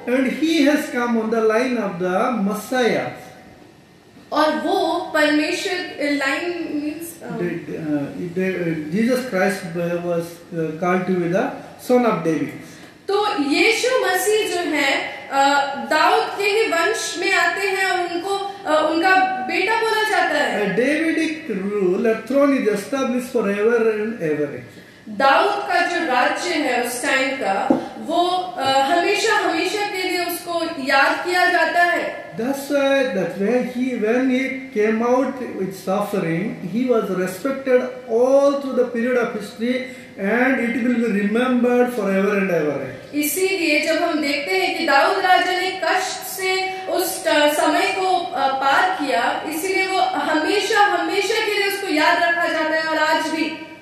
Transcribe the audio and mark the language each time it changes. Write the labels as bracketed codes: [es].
[en] And he has come on the line of the Messiah. [hi] और वो परमेश्वर [en] Line means Jesus Christ was called to be the son of David. [hi] तो यीशु मसीह जो है दाऊद के ही वंश में आते हैं और उनको उनका बेटा बोला जाता है। [en] A Davidic rule, a throne is established forever and ever. [hi] Dawood का जो राज्य है उस टाइम का वो हमेशा हमेशा के लिए उसको याद किया जाता है। [en] That's why that when he came out with suffering, he was respected all through the period of history, and it will be remembered forever and ever. [hi] इसीलिए जब हम देखते हैं कि दाऊद राजा ने कष्ट से उस समय को पार किया, इसीलिए वो हमेशा हमेशा के लिए उसको याद रखा जाता है। और आज भी